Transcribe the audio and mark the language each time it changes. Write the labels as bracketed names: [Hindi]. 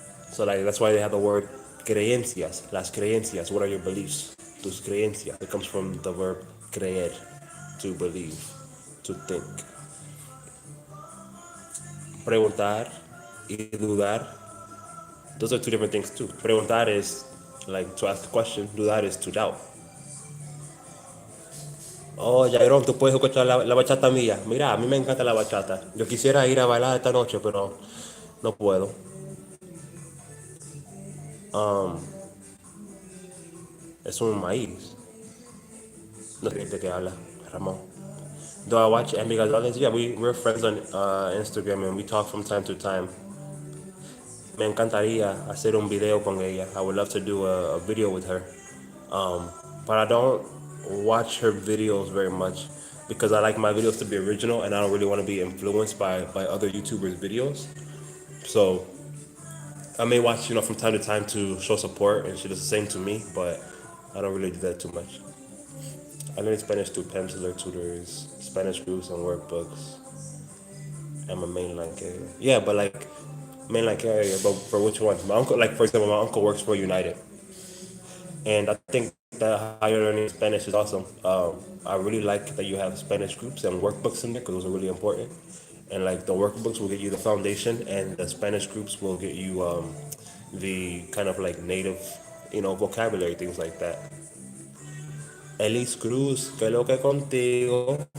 [English] So like that's why they have the word creencias. Las creencias. What are your beliefs? Tus creencias. It comes from the verb creer. to believe, to think. Preguntar y dudar, those are two different things too. Preguntar is like to ask a question, dudar is to doubt. [Spanish] Oh, Jairón, tú puedes escuchar la bachata mía. Mira, a mí me encanta la bachata. Yo quisiera ir a bailar esta noche, pero no puedo. Es un maíz. No sé de qué habla, Ramón. [English] Do I watch Amy Gonzalez? Yeah, we're friends on Instagram and we talk from time to time. [Spanish] Me encantaría hacer un video con ella. [English] I would love to do a video with her. But I don't watch her videos very much because I like my videos to be original and I don't really want to be influenced by other YouTubers' videos. So I may watch, from time to time to show support, and she does the same to me, but I don't really do that too much. I learned Spanish through penciler tutors, Spanish groups, and workbooks. I'm a mainline carrier. Yeah, but like mainline carrier, but for which one? My uncle, like for example, my uncle works for United, and I think that how you're learning Spanish is awesome. I really like that you have Spanish groups and workbooks in there because those are really important. And like the workbooks will get you the foundation, and the Spanish groups will get you the kind of like native, vocabulary, things like that. [Spanish] Elis Cruz, ¿qué es lo que contigo?